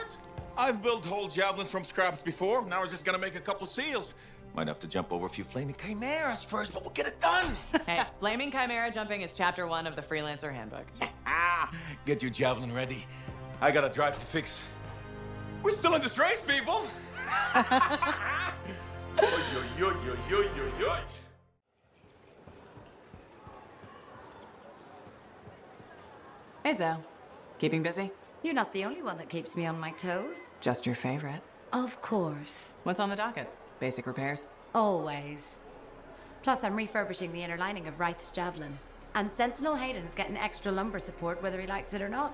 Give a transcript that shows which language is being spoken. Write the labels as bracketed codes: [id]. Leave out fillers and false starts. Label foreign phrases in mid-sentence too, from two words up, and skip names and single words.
[en] I've built whole javelins from scraps before. Now we're just gonna make a couple seals. Might have to jump over a few flaming chimeras first, but we'll get it done. Hey, flaming chimera jumping is chapter 1 of the Freelancer Handbook. Get your javelin ready. I got a drive to fix. We're still in this race, people. Oy, oy, oy, oy, oy, oy, oy. Hey, Zell. Keeping busy? You're not the only one that keeps me on my toes. Just your favorite. Of course. What's on the docket? Basic repairs? Always. Plus, I'm refurbishing the inner lining of Wraith's Javelin. And Sentinel Hayden's getting extra lumbar support whether he likes it or not.